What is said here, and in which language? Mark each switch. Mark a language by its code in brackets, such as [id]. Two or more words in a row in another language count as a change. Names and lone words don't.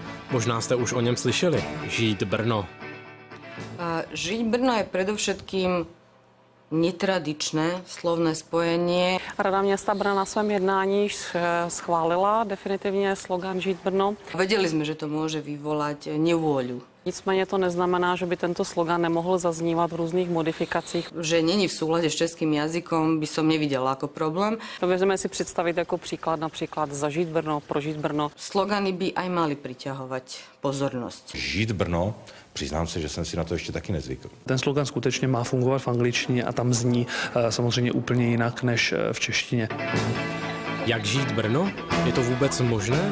[cs] Možná jste už o něm slyšeli. Žít Brno. [sk] Žiť Brno je predovšetkým netradičné slovné spojenie. [cs] Rada města Brna na svém jednání schválila definitivně slogan Žít Brno. [sk] Vedeli sme, že to môže vyvolať nevôľu. [cs] Nicméně to neznamená, že by tento slogan nemohl zaznívat v různých modifikacích. [sk] Že není v súlade s českým jazykom, by som nevidela ako problém. [cs] Dovedeme si představit jako příklad například Zažít Brno, Prožít Brno. [sk] Slogany by aj mali priťahovať pozornosť. [cs] Žít Brno, přiznám se, že jsem si na to ještě taky nezvykl. Ten slogan skutečně má fungovat v angličtině a tam zní samozřejmě úplně jinak než v češtině. Jak žít Brno? Je to vůbec možné?